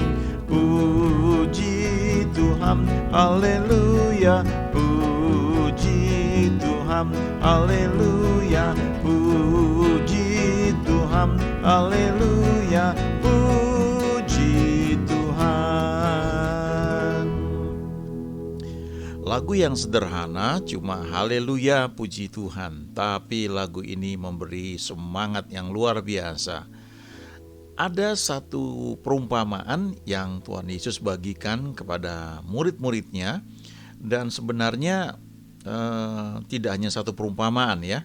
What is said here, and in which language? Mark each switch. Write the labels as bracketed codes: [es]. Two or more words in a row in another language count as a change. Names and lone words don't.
[id] Puji Tuhan, haleluya, puji Tuhan, haleluya, puji Tuhan, haleluya, puji Tuhan. Lagu yang sederhana, cuma haleluya, puji Tuhan, tapi lagu ini memberi semangat yang luar biasa. Ada satu perumpamaan yang Tuhan Yesus bagikan kepada murid-muridnya, dan sebenarnya tidak hanya satu perumpamaan ya.